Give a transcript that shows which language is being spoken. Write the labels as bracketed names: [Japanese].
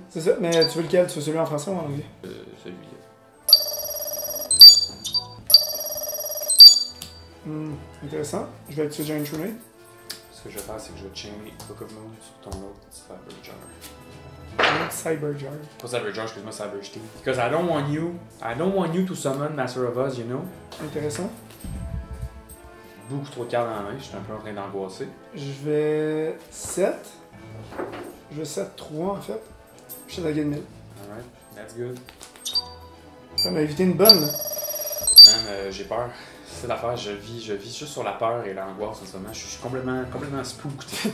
[French] C'est ça, mais tu veux lequel? Tu veux celui en français ou en anglais? Celui-là. Intéressant. Je vais activer Giant Trunade. Ce que je vais faire, c'est que je vais chain Book of Moon sur ton autre Cyberjar. Cyberjar. Pas Cyberjar, excuse-moi, Cybersteam. [English] Because I don't want you to summon Master of Us, you know? [French] Intéressant. Beaucoup trop de cartes dans la main, je suis un peu en train d'angoisser. Je vais 7. Je vais 7-3 en fait. Je suis à la game 1000. [English] Alright, that's good. [French] Ça m'a évité une bonne là. Man, j'ai peur. C'est l'affaire, je vis juste sur la peur et l'angoisse en ce moment. Je suis complètement spooked.